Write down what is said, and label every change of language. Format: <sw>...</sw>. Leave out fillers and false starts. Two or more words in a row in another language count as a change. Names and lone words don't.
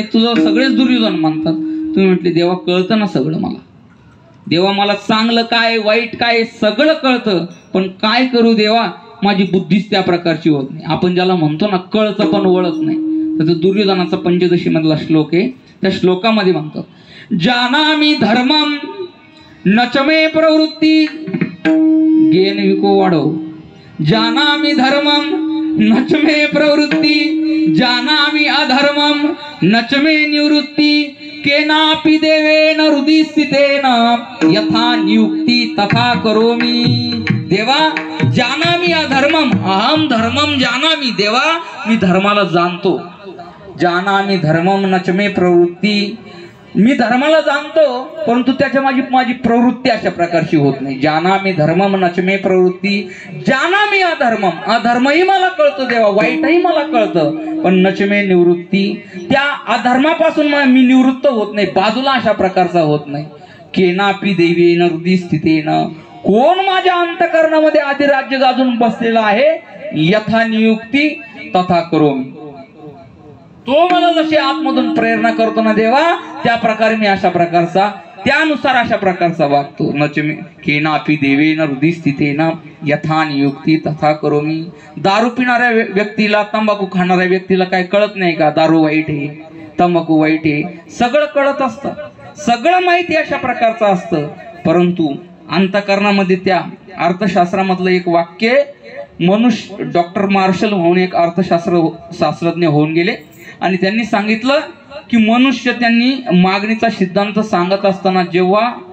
<mr>तुझं सगळेच दुर्योधन म्हणतात. तुम्ही म्हटले देवा कळतं ना सगळं मला. देवा मला चांगलं काय वाईट काय सगळं कळतं, पण काय करू देवा, माझी बुद्धीच त्या प्रकारची होत नाही. आपण ज्याला म्हणतो ना कळतं पण वळत नाही, तर दुर्योधनाचा पंचदशी मधला श्लोक आहे. त्या श्लोकामध्ये म्हणतात,</mr> <sa>जानामि धर्मम नचमे प्रवृत्ती. गेन विको वाढव. जानामि धर्मम नचमे प्रवृत्ती, जानामि अधर्मम नचमे निवृत्ती. केनापि देवेन हृदि स्थितेन यथा नियुक्ती तथा करोमि. देवा जानामि अधर्मम, अहम धर्मम जानामि.</sa> <mr>देवा मी धर्माला जाणतो.</mr> <sa>जानामि धर्मम नचमे प्रवृत्ती,</sa> <mr>मी धर्माला जाणतो, परंतु त्याच्या माझी प्रवृत्ती अशा प्रकारची होत नाही.</mr> <sa>जानामि धर्मम नचमे प्रवृत्ती, जानामि अधर्मम,</sa> <mr>अधर्मही मला कळतो देवा, वाईटही मला कळतं, पण</mr> <sa>नचमे निवृत्ती,</sa> <mr>त्या अधर्मापासून मी निवृत्त होत नाही, बाजूला अशा प्रकारचा होत नाही.</mr> <sa>केनापि देवेन हृदि स्थितेन,</sa> <mr>कोण माझ्या अंतःकरणामध्ये अधिराज्य गाजून बसलेला आहे,</mr> <sa>यथा नियुक्ती तथा करोमि.</sa> <mr>तो मला जशी आतमधून प्रेरणा करतो ना देवा, त्या प्रकारे मी अशा प्रकारचा, त्यानुसार अशा प्रकारचा वागतो.</mr> <sa>नचमे केनापि देवेन हृदि स्थितेन यथा नियुक्ती तथा करोमि.</sa> <mr>दारू पिणाऱ्या व्यक्तीला, तंबाखू खाणाऱ्या व्यक्तीला काय कळत नाही का? दारू वाईट आहे, तंबाखू वाईट आहे, सगळं कळत असतं, सगळं माहिती अशा प्रकारचं असतं, परंतु अंतःकरणामध्ये त्या अर्थशास्त्रामधलं एक वाक्य, मनुष्य डॉक्टर मार्शल म्हणून एक शास्त्रज्ञ होऊन गेले आणि त्यांनी सांगितलं की मनुष्य, त्यांनी मागणीचा सिद्धांत सांगत असताना जेव्हा</mr>